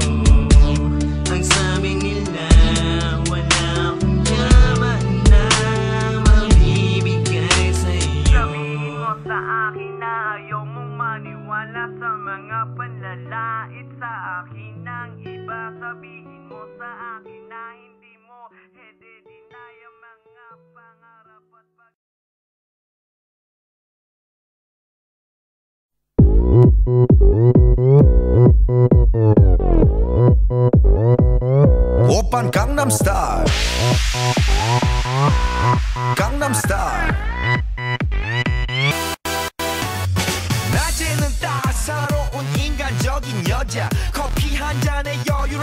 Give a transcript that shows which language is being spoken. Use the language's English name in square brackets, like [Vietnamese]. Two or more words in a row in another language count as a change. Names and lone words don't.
[Filipino] Ang sabi nila wala akong yaman na mabibigay sa iyo. Sabihin mo sa akin na ayaw mong maniwala sa mga panlalait sa akin ng iba. Sabihin mo sa akin na hindi mo i-deny ang mga pangarap at [Korean] 오빤 강남스타일 강남스타일 낮에는 따사로운 인간적인 여자 커피 한 잔에 여유를